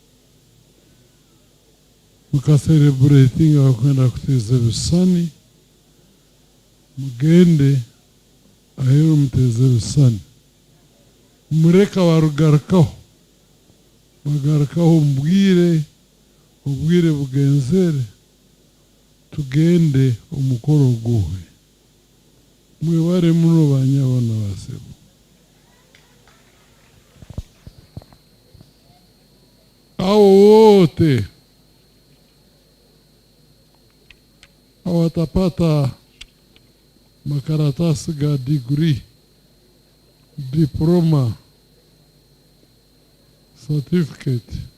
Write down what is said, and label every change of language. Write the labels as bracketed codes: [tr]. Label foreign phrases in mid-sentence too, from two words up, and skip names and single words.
[nyn] mukaselebrating abakwenda kuteza ebisani mugende aheru muteze ebisani mureka barugarukaho bagarukaho ubwire bugenzere tugende umukoro guhe mwebare muno banyabona basebo [sw] hao wote hawatapata makaratasi ga [en] degree, diploma, certificate.